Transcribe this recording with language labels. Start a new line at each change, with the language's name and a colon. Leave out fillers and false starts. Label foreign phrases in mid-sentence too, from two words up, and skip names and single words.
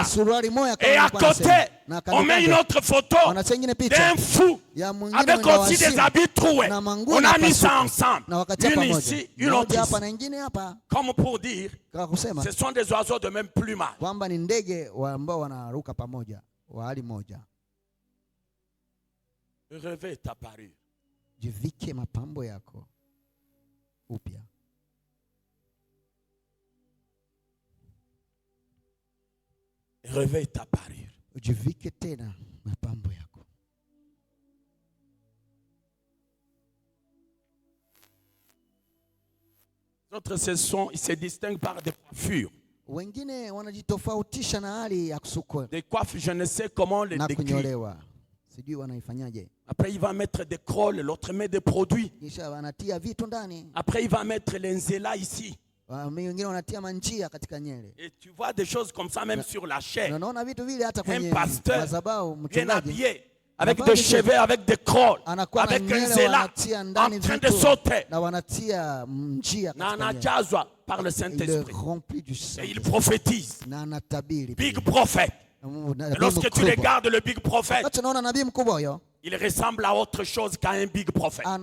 French: Et à côté, on met une autre photo d'un fou avec aussi des habits troués. On a mis ça ensemble. Une ici, une autre ici. Comme pour dire, ce sont des oiseaux de même plumage. Revêt ta parure.
Swahili: Jivike mapambo yako upya.
French: Revêt ta parure.
Swahili: ujivike tena mapambo yako.
French: D'autres ils se distinguent par des coiffures.
Swahili: Wengine wanajitofautisha na hali ya kusukwa.
French: Des coiffes, je ne sais comment les
Swahili: décrire. Sijui wanaifanyaje.
French: Après il va mettre des crolles, l'autre met des produits.
Swahili: Kisha wanatia vitu ndani.
French: Après il va mettre l'enzela ici.
Swahili: Wengine wanatia manjia katika nyele.
French: Et tu vois des choses comme ça même sur la chair.
Swahili: Unaona vitu vile hata kwenye madhabahu,
French: bien habillé, avec des cheveux, avec des crolles, avec un zéla, en train de sauter.
Swahili: Na anajazwa
French: par le Saint-Esprit. Et il prophétise. Big prophète. Et lorsque tu regardes le big prophète, il ressemble à autre chose qu'à un big prophète.